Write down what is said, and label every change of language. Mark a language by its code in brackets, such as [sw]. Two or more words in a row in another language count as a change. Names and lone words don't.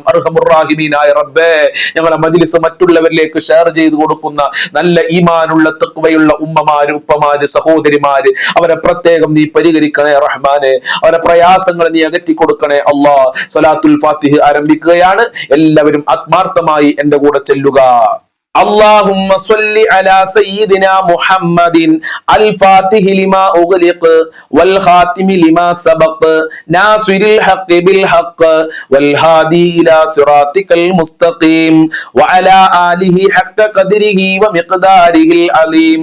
[ml] അർഹമുർ റഹീമീനായ റബ്ബേ, ഞങ്ങളെ മജ്‌ലിസ് മറ്റുള്ളവരിലേക്ക് ഷെയർ ചെയ്തു കൊടുക്കുന്ന നല്ല ഈമാനുള്ള തഖ്വയുള്ള ഉമ്മമാര്, ഉപ്പമാര്, സഹോദരിമാര്, അവരെ പ്രത്യേകം നീ പരിഹരിക്കണേ റഹ്മാനെ. അവരെ പ്രയാസങ്ങൾ നീ അകറ്റി കൊടുക്കണേ അല്ലാ. സ്വലാത്തുൽ ഫാത്തിഹ ആരംഭിക്കുകയാണ്. എല്ലാവരും ആത്മാർത്ഥമായി എന്റെ കൂടെ ചെല്ലുക. [ar] اللهم صل على سيدنا محمد الفاتح لما أغلق والخاتم لما سبق ناصر الحق بالحق والهادي إلى صراطك المستقيم وعلى آله حق قدره ومقداره العظيم.